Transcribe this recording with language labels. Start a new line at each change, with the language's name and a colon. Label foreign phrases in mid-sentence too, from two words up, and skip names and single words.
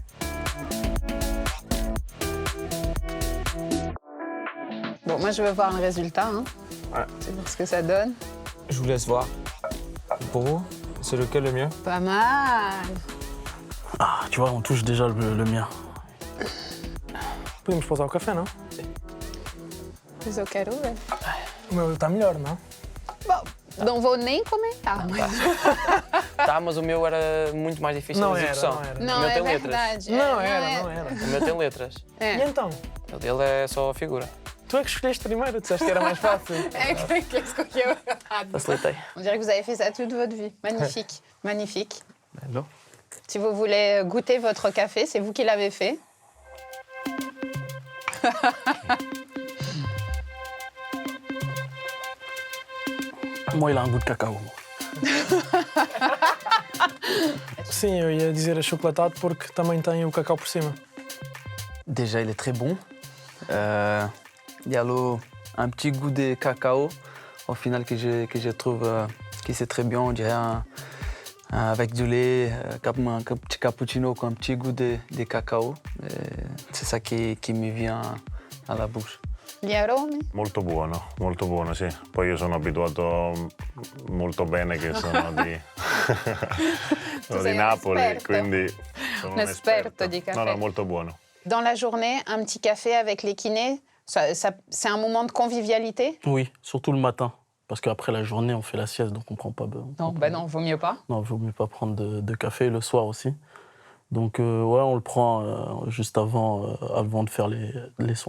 French: Bon, moi, je veux voir le résultat. Hein. Ouais. C'est voir ce que ça donne. Je vous laisse voir. Pour vous, c'est lequel le mieux? Pas mal. Ah, tu vois, on touche déjà le mien.
Portuguese: Podemos pausar o café, não? Mas eu quero ver. O meu está melhor, não? Bom, não vou nem comentar, mas... Tá, mas o meu era muito mais difícil Não na era, execução. não era. Não, o meu é tem letras. verdade. Não É, era, não era. O meu tem letras. É. E então? O dele é só a figura. Tu é que escolheste primeiro, disseste que era mais fácil. É que escolheu errado. Facilitei.
French: On dirait que vous avez fait ça toute votre vie. Magnifique, magnifique. Bello. Si vous voulez goûter votre café, c'est vous qui l'avez fait. Moi, il a un goût de cacao.
Portuguese: Sim, eu ia dizer achocolatado porque também tem o cacau por cima.
French: Déjà, il est très bon. Il y a un petit goût de cacao, au final, que je trouve que c'est très bien. On dirait avec du lait, comme un petit cappuccino, avec un petit goût de cacao. C'est ça qui me vient à la bouche.
Italian: Gli aromi? Molto buono, sì. Poi io sono abituato molto bene che sono di, sono sei di un Napoli, esperto. quindi sono Un esperto di caffè. No, molto buono.
French: Dans la journée, un petit café avec les kinés, c'est un moment de convivialité? Oui, surtout le matin. parce qu'après la journée, on fait la sieste, donc on prend pas... Non, ben non, vaut mieux pas. Non, il vaut mieux pas prendre de café le soir aussi. Donc, ouais, on le prend juste avant de faire les soins.